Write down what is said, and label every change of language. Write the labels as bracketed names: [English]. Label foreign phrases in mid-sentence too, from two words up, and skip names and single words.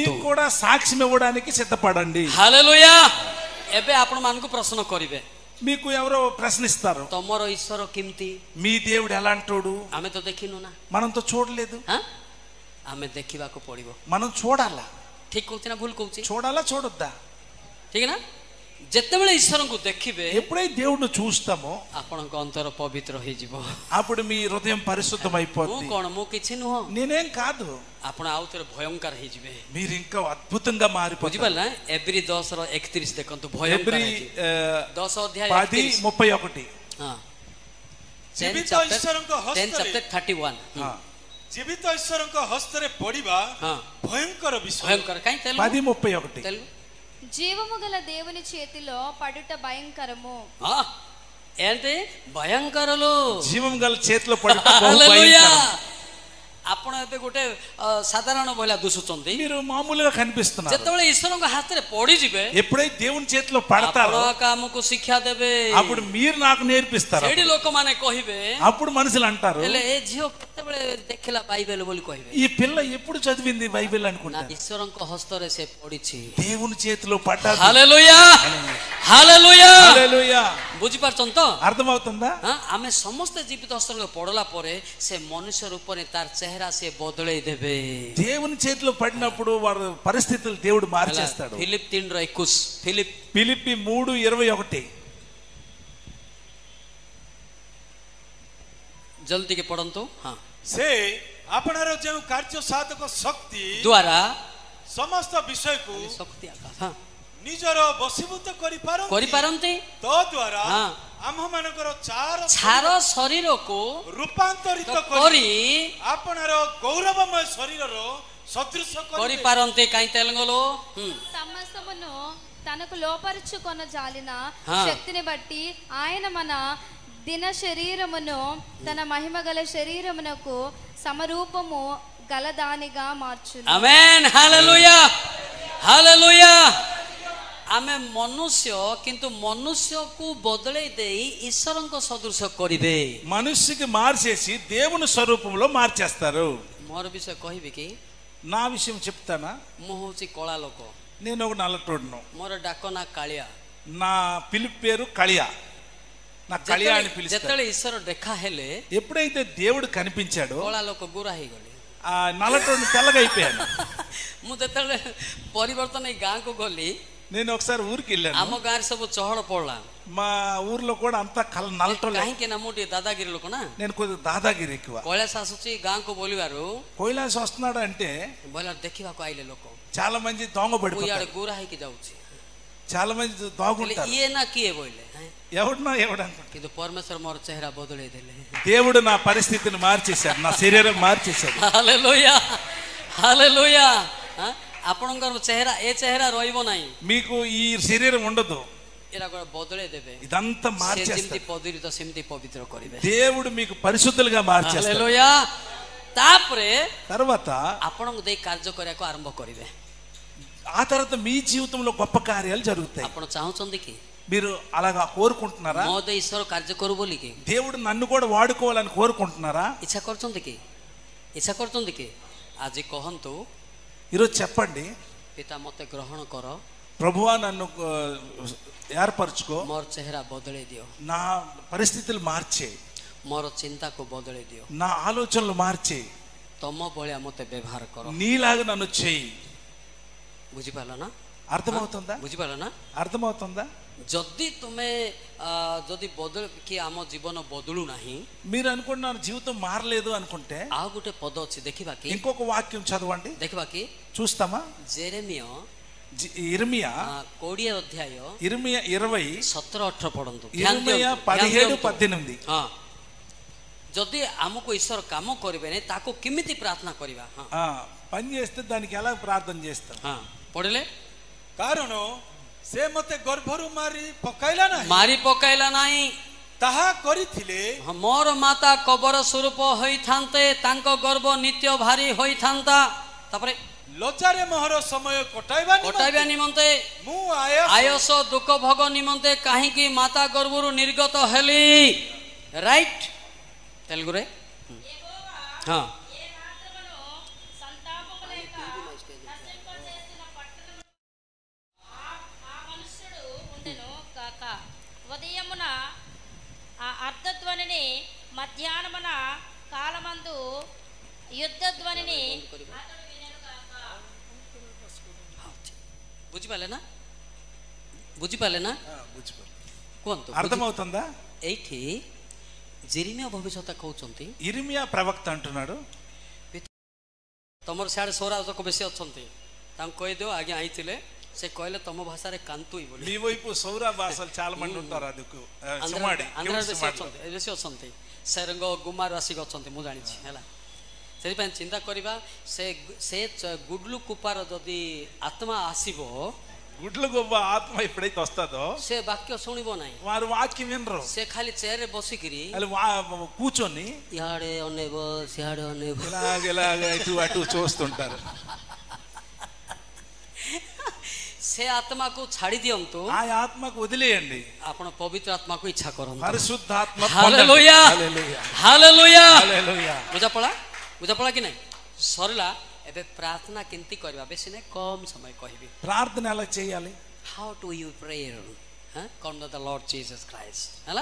[Telugu] మీరు కూడా సాక్ష్యం ఇవ్వడానికి సిద్ధపడండి. [Odia] ହାଲେଲୁୟା. ଏବେ ଆପଣ ମାନଙ୍କୁ ପ୍ରଶ୍ନ କରିବେ, [Telugu] మీకు ఎవరో ప్రశ్నిస్తారు, [Odia] ତମର ଈଶ୍ୱର କେମିତି? [Telugu] మీ దేవుడు ఎలాంటోడు? [Odia] ଆମେ ତ ଦେଖିନୁ ନା, [Telugu] మనం తో చూడలేదు. [Odia] ଆମେ ଦେଖିବାକୁ ପଡିବ. [Telugu] మనం చూడాలా? [Odia] ଠିକ କହୁଛି ନା ଭୁଲ କହୁଛି? [Telugu] చూడాలా చూడొద్దా? [Odia] ଠିକ ନା? ଯେତେବେଳେ ଈଶ୍ୱରଙ୍କୁ ଦେଖିବେ [Telugu] ఎప్పుడైతే దేవుడిని చూస్తామో [Odia] ଆପଣଙ୍କ ଅନ୍ତର ପବିତ୍ର ହେଇଯିବ. [Telugu] అప్పుడు మీ హృదయం పరిశుద్ధం [Odia] ମୁଁ [Telugu] అయిపోతుంది. [Odia] କଣ, ମୁଁ କିଛି ନୁହଁ, [Telugu] నేనేం కాదు, [Odia] ଆପଣ ଆଉ ଥରେ ଭୟଙ୍କର ହେଇଯିବେ. [Telugu] మీరు ఇంకా అద్భుతంగా మారిపోతారు. [Odia] ବୁଝିପାରିଲେ ନା? ଏଭ୍ରି 10:31 ଦେଖନ୍ତୁ, ଭୟଙ୍କର [Telugu] ఎబ్రి [Odia] ହେଇଯିବେ. 10 ଅଧ୍ୟାୟ 10:31 ହଁ, ଜୀବିତ 10 ଈଶ୍ୱରଙ୍କ chapter ହସ୍ତରେ 31 ଜୀବିତ ଈଶ୍ୱରଙ୍କ ହସ୍ତରେ ପଡିବା ହଁ ଭୟଙ୍କର ବିଷୟ। ଭୟଙ୍କର. କାହିଁ ତେଲୁଗୁ? 10:31 ତେଲୁଗୁ [Telugu] జీవము గల దేవుని చేతిలో పడుట భయంకరము. ఏంటి భయంకరలు? జీవం గల చేతిలో పడుట బహు హల్లెలూయా. భయంకరం. [Odia] ଆପଣ ଏବେ ଗୋଟେ ସାଧାରଣ ଭଳିଆ ଦୁସୁଛନ୍ତି, [Telugu] మీరు మామూలుగా కనిపిస్తున్నారు. [Odia] ଯେତେବେଳେ ଈଶ୍ୱରଙ୍କ ହାତରେ ପଡିଯିବେ [Telugu] ఎప్పుడైతే దేవుని చేతిలో పడతారో [Odia] ଆପଣ ଆମକୁ ଶିକ୍ଷା ଦେବେ. [Telugu] అప్పుడు మీరు నాకు నేర్పిస్తారు. [Odia] ସେଇଠି ଲୋକମାନେ କହିବେ, [Telugu] అప్పుడు మనుషులు అంటారు, [Odia] ହେଲେ ଏ ଝିଅ କେତେବେଳେ ଦେଖିଲା ବାଇବେଲ ବୋଲି କହିବେ. [Telugu] ఈ పిల్ల ఎప్పుడు చదివింది బైబిల్ [Odia] ନା, [Telugu] అనుకుంటారు. [Odia] ଈଶ୍ୱରଙ୍କ ହସ୍ତରେ ସେ ପଡିଛି. [Telugu] దేవుని చేతిలో పడ్డారు. [Odia] ହାଲେଲୁୟା. ହାଲେଲୁୟା. [Telugu] హల్లెలూయా. [Odia] ବୁଝିପାରୁଛନ୍ତି ତ? [Telugu] అర్థమవుతుందా? [Odia] ଆମେ ସମସ୍ତେ ଜୀବିତ ହସ୍ତରେ ପଡିଲା ପରେ ସେ ମନୁଷ୍ୟ ରୂପରେ ତାର ଚେହେରା ସେ ବଦଳେଇ ଦେବେ. [Telugu] దేవుని చేతిలో పడినప్పుడు వారి పరిస్థితులు దేవుడు మార్చేస్తాడు. [Odia] ଫିଲିପ 3:21 ଫିଲିପ [Telugu] ఫిలిప్పి 3:21 [Odia] ଜଲ୍ଦି ଟିକେ ପଢନ୍ତୁ. ହଁ, ସେ ଆପଣାର ଯେଉଁ କାର୍ଯ୍ୟ ସାଧକ ଶକ୍ତି ଦ୍ୱାରା ସମସ୍ତ ବିଷୟକୁ ଶକ୍ତି ଆକାଶ ନିଜର ବଶୀଭୂତ କରିପାରନ୍ତି, ତଦ୍ୱାରା ହଁ। ଆମ୍ଭମାନଙ୍କର ଛାର ଶରୀରକୁ ରୂପାନ୍ତରିତ କରି କରି ଆପଣାର ଗୌରବମୟ ଶରୀରର ସଦୃଶ କରିପାରନ୍ତି. କାହିଁ ତେଲଙ୍ଗలో [Telugu] సమస్తమును తనకు లోపరుచుకొన జాలిన ఆ. శక్తిని బట్టి ఆయన మన దిన శరీరమును తన మహిమ గల శరీరమునకు సమరూపము గలదానిగా మార్చును. ఆమేన్. హల్లెలూయా. హల్లెలూయా. [Odia] ଆମେ ମନୁଷ୍ୟ, କିନ୍ତୁ ମନୁଷ୍ୟକୁ ବଦଳେଇ ଦେଇ ଈଶ୍ୱରଙ୍କ ସଦୃଶ କରିବେ. [Telugu] మనుష్యకి మార్చేసి దేవుని స్వరూపంలో మార్చేస్తారు. [Odia] ମୋର ବିଷୟ କହିବି କି? [Telugu] నా విషయం చెప్తానా? [Odia] ମୁଁ ହଉଛି କଳା ଲୋକ, [Telugu] నేను ఒక నల్లటోడును. [Odia] ମୋର ଡାକ ନା କାଳିଆ. [Telugu] నా పిలుపు పేరు కళియా. నా కళియా అని పిలుస్తారు. [Odia] ଯେତେବେଳେ ଈଶ୍ୱର ଦେଖା ହେଲେ [Telugu] ఎప్పుడైతే దేవుడు కనిపించాడో [Odia] କଳା ଲୋକ ଗୋରା ହେଇଗଲେ. [Telugu] ఆ నల్లటోడిని తెల్లగా అయిపోయాను. [Odia] ମୁଁ ଯେତେବେଳେ ପରିବର୍ତ୍ତନ ଏଇ ଗାଁକୁ ଗଲି, [Telugu] నేను ఒకసారి ఊరికి వెళ్ళాను. [Odia] ଆମ ଗାଁରେ ସବୁ ଚହଳ ପଡିଲା [Telugu] మా ఊర్లో కూడా అంతా నల్లటోళ్ళే. [Odia] କାହିଁକି ନା ମୁଁ ଟିକେ ଦାଦାଗିରି ଲୋକ ନା, [Telugu] నేను కొద్దిగా దాదాగిరి ఎక్కువ. [Odia] କୈଳାସ ଆସୁଛି ଗାଁକୁ ବୋଲିବାରୁ [Telugu] కైలాస వస్తున్నాడు అంటే [Odia] ବୋଇଲା ଦେଖିବାକୁ ଆଇଲେ ଲୋକ, [Telugu] చాలా మంది దొంగ [Odia] ମୁଁ [Telugu] పడిపోతారు, [Odia] ଇଆଡେ ଗୋରା ହେଇକି ଯାଉଛି, [Telugu] చాలా మంది దాగుంటారు. [Odia] ଇଏ ନା କିଏ ବୋଇଲେ, [Telugu] ఎవడన్నా ఎవడనుకుంటా. [Odia] କିନ୍ତୁ ପରମେଶ୍ୱର ମୋର ଚେହେରା ବଦଳେଇ ଦେଲେ. [Telugu] దేవుడు నా పరిస్థితిని మార్చేశాడు, నా శరీరం మార్చేశాడు. [Odia] ହାଲେଲୁୟା ହାଲେଲୁୟା. ଆପଣଙ୍କର ଚେହେରା ଏ ଚେହେରା ରହିବ ନାହିଁ, [Telugu] మీకు ఈ శరీరం ఉండదు, [Odia] ଏରା ବଦଳେଇ ଦେବେ. [Telugu] ఇదంతా [Odia] ସେ [Telugu] మార్చేస్తాడు. [Odia] ଯେମିତି ପବିତ୍ର ସେମିତି ପବିତ୍ର କରିବେ. [Telugu] దేవుడు మీకు పరిశుద్ధులుగా మార్చేస్తాడు. [Odia] ହାଲେଲୁୟା. ତାପରେ [Telugu] తర్వాత [Odia] ଆପଣଙ୍କୁ ଦେଇ କାର୍ଯ୍ୟ କରିବାକୁ ଆରମ୍ଭ କରିବେ. [Telugu] ఆ తర్వాత మీ జీవితంలో గొప్ప కార్యాలు జరుగుతాయి. [Odia] ଆପଣ ଚାହୁଁଛନ୍ତି କି [Telugu] మీరు అలాగా కోరుకుంటున్నారా? [Odia] ମୋ ଦେଇ ଈଶ୍ୱର କାର୍ଯ୍ୟ କରୁ ବୋଲିକି [Telugu] దేవుడు నన్ను కూడా వాడుకోవాలని కోరుకుంటున్నారా? [Odia] ଇଚ୍ଛା କରୁଛନ୍ତି କି? ଇଚ୍ଛା କରୁଛନ୍ତି କି? ଆଜି କହନ୍ତୁ, [Telugu] ఈరోజు చెప్పండి, [Odia] ପିତା ମୋତେ ଗ୍ରହଣ କର, [Telugu] ప్రభువా నన్ను ఏర్పరచుకో, [Odia] ମୋର ଚେହେରା ବଦଳେଇ ଦିଅ, [Telugu] నా పరిస్థితులు మార్చే, [Odia] ମୋର ଚିନ୍ତାକୁ ବଦଳେଇ ଦିଅ, [Telugu] నా ఆలోచనలు మార్చే, [Odia] ତମ ଭଳିଆ ମୋତେ ବ୍ୟବହାର କର. [Telugu] నీలాగా నన్ను చేయి. [Odia] ବୁଝିପାରିଲ ନା? [Telugu] అర్థమవుతుందా? [Odia] ବୁଝିପାରିଲ ନା? [Telugu] అర్థమవుతుందా? [Odia] ଯଦି ତୁମେ ଯଦି ବଦଳ କି ଆମ ଜୀବନ బదులు ନାହିଁ, [Telugu] మీరు అనుకుంటున్నారు జీవితం మారలేదు అనుకుంటే [Odia] ଆଉ ଗୋଟେ ପଦ ଅଛି, ଦେଖିବା କି? [Telugu] ఇంకొక వాక్యం చదవండి, [Odia] ଦେଖିବା କି? [Telugu] చూస్తామా? [Odia] ଜେରେମିୟ [Telugu] ఇర్మియా [Odia] 20 ଅଧ୍ୟାୟ [Telugu] ఇర్మియా 20 [Odia] 17-18 ପଢନ୍ତୁ. [Telugu] ఇర్మియా 17-18. [Odia] ହଁ, ଯଦି ଆମକୁ ଈଶ୍ୱର କାମ କରିବେନି ତାକୁ କେମିତି ପ୍ରାର୍ଥନା କରିବା? [Telugu] పని చేస్తే దానికి ఎలా ప్రార్థన చేస్తాం? [Odia] ପଢିଲେ, କାରଣ ସେ ମତେ ଗର୍ଭରୁ ମାରି ପକାଇଲା ନାହିଁ, ମାରି ପକାଇଲା ନାହିଁ, ତାହା କରିଥିଲେ ମୋର ମାତା କବର ସ୍ୱରୂପ ହୋଇଥାନ୍ତେ, ତାଙ୍କ ଗର୍ଭ ନିତ୍ୟ ଭାରି ହୋଇଥାନ୍ତା। ତାପରେ ଲଜ୍ଜାରେ ମୋହର ସମୟ କଟାଇବା ନିମନ୍ତେ ମୁଁ ଆୟସ ଦୁଃଖ ଭୋଗ ନିମନ୍ତେ କାହିଁକି ମାତା ଗର୍ଭରୁ ନିର୍ଗତ ହେଲି। ରାଇଟ୍, ତେଲୁଗୁରେ ହଁ। [Telugu] ఉదయమున ఆ అర్ధధ్వనిని, మధ్యాహ్నమున కాలమందు యుద్ధ ధ్వనిని [Odia] ବୁଝିପାରିଲେ ନା? ବୁଝିପାରିଲେ ନା? କୁହନ୍ତୁ, [Telugu] అర్థమవుతుందా? [Odia] ଏଇଠି ଜେରେମିୟା ଭବିଷ୍ୟତ କହୁଛନ୍ତି, [Telugu] ఇర్మియా ప్రవక్త అంటున్నాడు, [Odia] ତମର ସିଆଡେ ସୌରାଜକ ବେଶୀ ଅଛନ୍ତି, ତାଙ୍କୁ କହିଦିଅ ଆଜ୍ଞା ଆଇଥିଲେ, ସେ କହିଲେ ତମ ଭାଷାରେ କାନ୍ତୁଇ ବୋଲି। [Telugu] మీ వైపు సౌర భాషలు చాలా మంది ఉంటారు, అదుకు సుమాడి [Odia] ବେଶୀ ଅଛନ୍ତି, ସେରଙ୍ଗ ଗୁମାର ଆସିକି ଅଛନ୍ତି, ମୁଁ ଜାଣିଛି ହେଲା। ସେଥିପାଇଁ ଚିନ୍ତା କରିବା, ସେ ଗୁଡଲୁ କୁପାର ଯଦି ଆତ୍ମା ଆସିବ, [Telugu] గుడ్ల గొప్ప ఆత్మ ఎప్పుడైతే వస్తుందో [Odia] ସେ ବାକ୍ୟ ଶୁଣିବ ନାହିଁ, [Telugu] వారు వాక్యం వినరు, [Odia] ସେ ଖାଲି ଚେୟାରରେ ବସିକିରି [Telugu] కూర్చొని [Odia] ଇଆଡେ ଅନେଇବ ସିଆଡେ ଅନେଇବ, [Telugu] ఇలాగ ఇటు అటు చూస్తుంటారు। [Odia] ସେ ଆତ୍ମାକୁ ଛାଡି ଦିଅନ୍ତୁ, [Telugu] ఆ ఆత్మకు వదిలేయండి, [Odia] ଆପଣ ପବିତ୍ର ଆତ୍ମାକୁ ଇଚ୍ଛା କରନ୍ତୁ। [Telugu] పరిశుద్ధాత్మ [Odia] ହାଲେଲୁୟା ହାଲେଲୁୟା [Telugu] హల్లెలూయా। [Odia] ବୁଝାପଡା କି ନାଇଁ? ସରିଲା। ଏବେ ପ୍ରାର୍ଥନା କେମିତି କରିବା? ବେଶୀ ନାହିଁ, କମ ସମୟ କହିବି। [Telugu] ప్రార్థన ఎలా చేయాలి? [English] How to you pray come the Lord Jesus Christ ହେଲା।